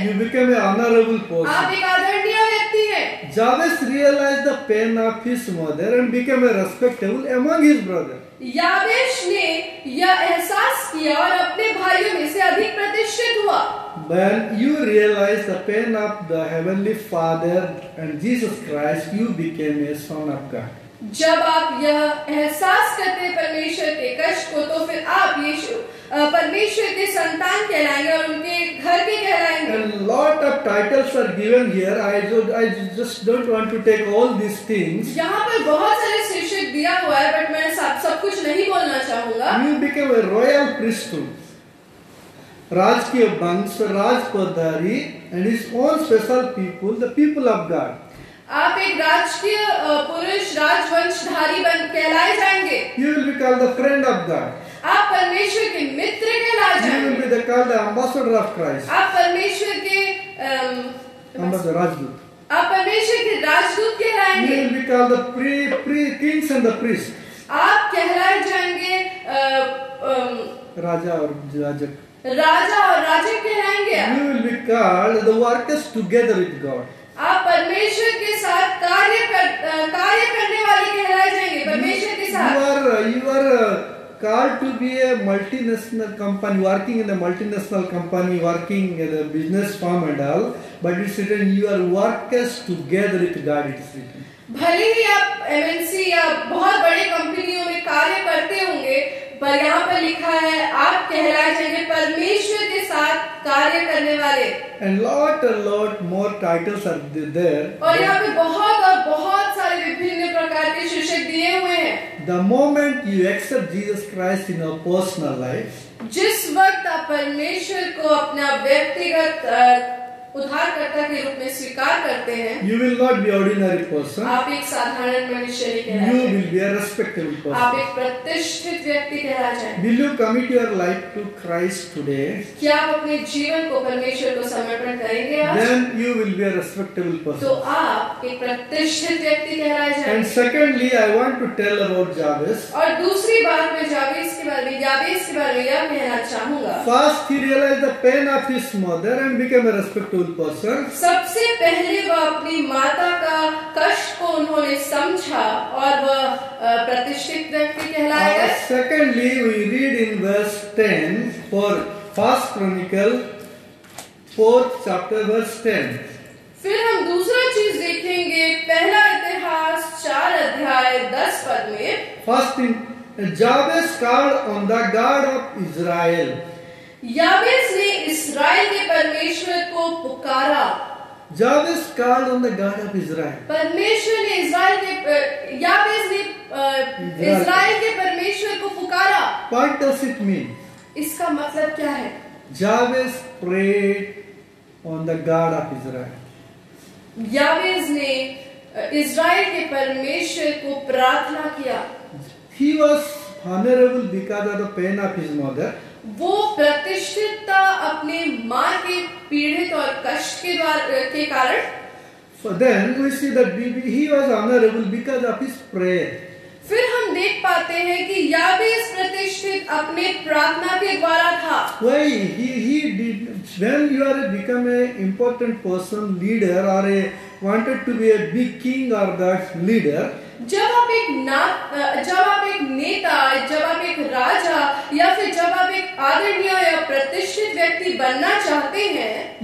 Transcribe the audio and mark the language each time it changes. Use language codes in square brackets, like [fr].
[en] You became an honorable [hi] आप [en] person. [hi] एक आदरणीय व्यक्ति हैं। [en] Jabez realized the pain of his mother and became a respectable among his brothers. [hi] याबेश ने यह एहसास किया और अपने भाइयों में से अधिक प्रतिष्ठित हुआ। [en] When you realize the pain of the Heavenly Father and Jesus Christ, you became a son of God. [hi] जब आप यह एहसास करते हैं परमेश्वर के कष्ट को, तो फिर आप यीशु परमेश्वर के संतान कहलाएंगे और उनके घर के कहलाएंगे। [en] And lot of titles are given here. I just don't want to take all these things. [hi] यहाँ पर बहुत सारे शीर्षक दिया हुआ है, बट मैं सब कुछ नहीं बोलना चाहूँगा। [en] You became a royal priesthood. [hi] राजकीय वंश, राजपदारी, [en] and his own special people, the people of God. [hi] आप एक राजकीय पुरुष राजवंशधारी बन कहलाए जाएंगे। [en] You will be called the friend of God. [hi] आप परमेश्वर के मित्र कहलाए [en] You will [hi] जाएंगे। [en] be called the ambassador of Christ. [hi] आप परमेश्वर के [en] Ambassador, राजदूत. [hi] आप परमेश्वर के राजदूत [en] You [hi] कहलाएंगे। [en] will be called the kings and the priests. [hi] आप कहलाए जाएंगे राजा और याजक. राजा और राजक कहलाएंगे आप. [en] You will be called the workers together with God. [hi] आप परमेश्वर के साथ कार्य करने वाले कहलाए जाएंगे. परमेश्वर के साथ. [en] You are called to be a multinational company, working in a multinational company, working in a business firm and all. But it's written you are workers together with God. It's written. [hi] भले ही आप MNC या बहुत बड़ी कंपनियों में कार्य करते होंगे, पर यहाँ पर लिखा है आप कहलाए जाएंगे परमेश्वर के साथ कार्य करने वाले. [en] And lot more titles are there. [hi] और यहाँ पे बहुत सारे विभिन्न प्रकार के शीर्षक दिए हुए हैं. [en] The moment you accept Jesus Christ in your personal life, [hi] जिस वक्त आप परमेश्वर को अपना व्यक्तिगत उद्धारकर्ता के रूप में स्वीकार करते हैं, [en] you will not be ordinary person. [hi] आप एक साधारण मनुष्य नहीं [en] You [hi] कहलाए. [en] will be a respectable person. [hi] आप एक प्रतिष्ठित व्यक्ति कहलाए जाएंगे. [en] Will you commit your life to Christ today? [hi] क्या आप अपने जीवन को परमेश्वर को समर्पण करेंगे आज? [en] Then you will be a respectable [hi] तो [en] person. [hi] आप एक प्रतिष्ठित व्यक्ति कहलाए [en] And [hi] जाएंगे. [en] secondly, I want to tell about Jabez. [hi] और दूसरी बात मैं याबेस के बारे में यह कहना चाहूंगा. [en] First, he realized the pain of his mother and became a respectable person. [hi] सबसे पहले वह अपनी माता का कष्ट को उन्होंने समझा और वह प्रतिष्ठित व्यक्ति कहलाए गए. [en] Secondly, we read in verse 10 for First Chronicle 4th chapter verse 10. [hi] फिर हम दूसरा चीज देखेंगे पहला इतिहास 4 अध्याय 10 पद में. [en] First, Jabez called on the God of Israel. [hi] याबेस ने इस्राएल के परमेश्वर को पुकारा. [en] Jabez called on the God of Israel. [hi] परमेश्वर ने याबेस ने इस्राएल के परमेश्वर को पुकारा. [en] What does it mean? [hi] इसका मतलब क्या है? [en] Jabez prayed on the God of Israel. [hi] याबेस ने इस्राएल के परमेश्वर को प्रार्थना किया. [en] He was honorable because of the pain of his mother. [hi] वो प्रतिष्ठित था अपने माँ के पीड़ित और कष्ट के कारण. [en] So then we see that he was honorable because of his prayer. [hi] फिर हम देख पाते हैं कि याबेस प्रतिष्ठित अपने प्रार्थना के द्वारा था. [en] Why he did when you are become a important person, leader or a wanted to be a big king or that leader. [hi] जब आप एक नेता, जब आप एक राजा या फिर जब आप एक आदरणीय या प्रतिष्ठित व्यक्ति बनना चाहते हैं,